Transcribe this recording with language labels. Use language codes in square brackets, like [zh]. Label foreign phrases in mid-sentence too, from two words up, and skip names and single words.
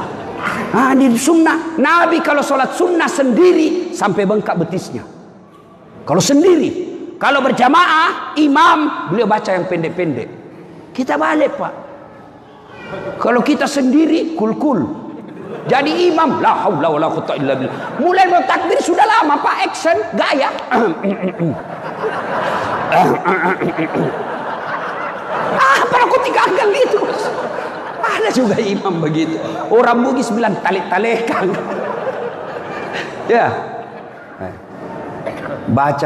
[id] Nah, di sunnah Nabi kalau sholat sunnah sendiri sampai bengkak betisnya. Kalau sendiri, kalau berjamaah imam beliau baca yang pendek-pendek. Kita balik pak. Kalau kita sendiri kul-kul. Jadi imam [ar] لا حول ولا قوة إلا بالله. [id] Mulai mau takbir sudah lama pak, action gaya. Pernah aku tinggalkan gitu. Ada juga imam begitu. Orang Bugis bilang talik-talekan. Ya. Baca.